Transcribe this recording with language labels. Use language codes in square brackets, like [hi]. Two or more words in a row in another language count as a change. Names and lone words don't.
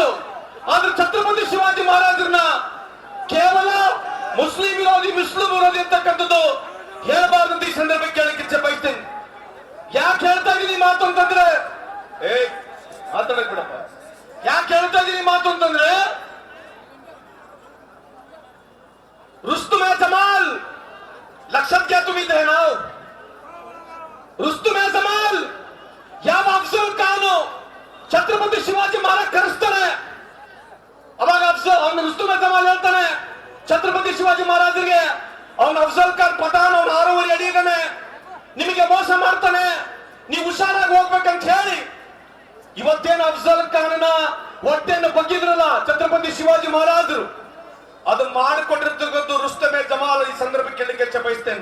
[kn] ಆದ್ರೆ ಛತ್ರಪತಿ ಶಿವಾಜಿ ಮಹಾರಾಜರನ್ನ ಕೇವಲ ಮುಸ್ಲಿಂ ವಿರೋಧಿ ಅಂತಕ್ಕಂಥದ್ದು ಹೇಳಬಾರ್ದು ಅಂತ ಈ ಸಂದರ್ಭ ಕೇಳಲಿಕ್ಕೆ ಇಚ್ಛೆ ಬಯಸ್ತೇನೆ. ಯಾಕೆ ಹೇಳ್ತಾ ಇದೀನಿ ಮಾತು ಅಂತಂದ್ರೆ, ಮಾತಾಡಕ್ ಬಿಡಪ್ಪ. ಯಾಕೆ ಹೇಳ್ತಾ ಇದೀನಿ ಮಾತು ಅಂತಂದ್ರೆ, [mr] रुस्तुम जमाल लक्षात घ्या तुम्ही ते नाव. [kn] रुस्तुम जमाल ಯಾವ ಅಫ್ಜಲ್ ಖಾನ್ ಛತ್ರಪತಿ ಶಿವಾಜಿ ಮಹಾರಾಜ್ ಕರೆಸ್ತಾನೆ. ಅವಾಗ ಅವನು ರುಸ್ತುಮ್ ಜಮಾಲ್ ಹೇಳ್ತಾನೆ ಛತ್ರಪತಿ ಶಿವಾಜಿ ಮಹಾರಾಜರಿಗೆ, ಅವನು ಅಫ್ಜಲ್ ಖಾನ್ ಪಠಾನ್, ಅವನು 6 ಅಡಿ ಇದ್ದಾನೆ, ನಿಮಗೆ ಮೋಸ ಮಾಡ್ತಾನೆ, ನೀವು ಹುಷಾರಾಗಿ ಹೋಗ್ಬೇಕಂತ ಹೇಳಿ ಇವತ್ತೇನು ಅಫ್ಜಲ್ ಖಾನ್ನ ಹೊಟ್ಟೆಯನ್ನು ಬಗ್ಗಿದ್ರಲ್ಲ ಛತ್ರಪತಿ ಶಿವಾಜಿ ಮಹಾರಾಜರು, ಅದು ಮಾಡಿಕೊಟ್ಟಿರ್ತಕ್ಕಂಥ ರುಸ್ತುಮ್ ಜಮಾಲ್ ಈ ಸಂದರ್ಭ ಕೇಳಲಿಕ್ಕೆ ಇಚ್ಛೆ ಬಯಸ್ತೇನೆ.